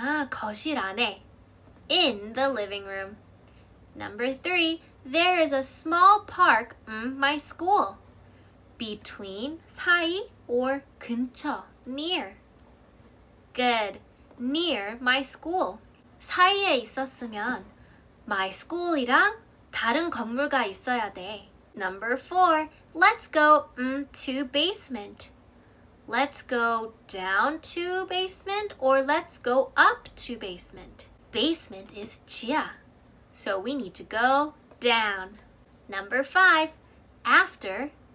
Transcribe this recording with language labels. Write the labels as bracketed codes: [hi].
[ko] 거실 안에. [en] In the living room. Number 3, there is a small park my school. Between, 사이, or 근처, near. Good. Near my school. [ko] 사이에 있었으면 [en] my school [ko] 이랑 다른 건물가 있어야 돼. [en] Number 4, let's go to basement. Let's go down to basement or let's go up to basement. Basement is 지하, so we need to go down. Number 5, after